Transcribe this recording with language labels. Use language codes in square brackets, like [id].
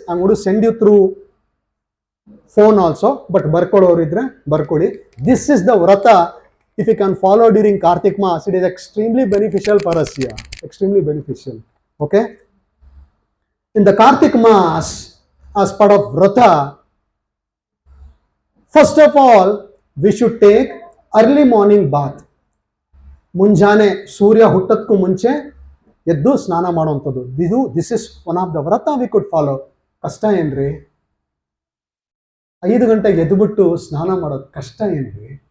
[en] I am going to send you through phone also, but [kn] ಬರ್ಕೊಳ್ಳೋರು ಇದ್ರೆ ಬರ್ಕೊಳ್ಳಿ. [en] This is the vrata. If you can follow during Karthik Mass, it is extremely beneficial for us here. Extremely beneficial. Okay? In the Karthik Mass, as part of Vrata, first of all, we should take early morning bath. [kn] ಮುಂಜಾನೆ ಸೂರ್ಯ ಹುಟ್ಟೋದಕ್ಕೂ ಮುಂಚೆ ಎದ್ದು ಸ್ನಾನ ಮಾಡುವಂಥದ್ದು. [en] This is one of the vrata we could follow. [kn] ಕಷ್ಟ ಏನ್ರಿ? 5 ಗಂಟೆಗೆ ಎದ್ದುಬಿಟ್ಟು ಸ್ನಾನ ಮಾಡೋದು ಕಷ್ಟ ಏನ್ರಿ?